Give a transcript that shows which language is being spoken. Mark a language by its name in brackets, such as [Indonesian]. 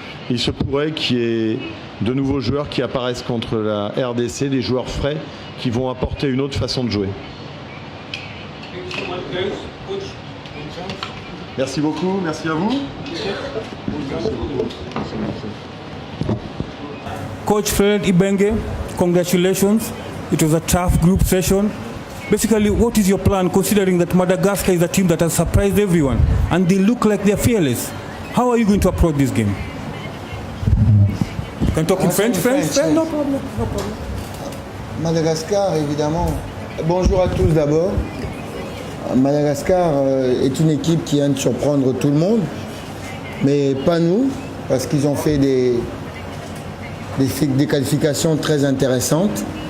[French] Il se pourrait qu'il y ait de nouveaux joueurs qui apparaissent contre la RDC, des joueurs frais qui vont apporter une autre façon de jouer. Merci beaucoup, merci à vous. [English] Coach Fred Ibenge, congratulations. It was a tough group session. Basically, what is your plan, considering that Madagascar is a team that has surprised everyone and they look like they're fearless? How are you going to approach this game? You can talk in French? No problem. [French] Madagascar, évidemment. Bonjour à tous d'abord. Madagascar est une équipe qui vient de surprendre tout le monde, mais pas nous, parce qu'ils ont fait des qualifications très intéressantes.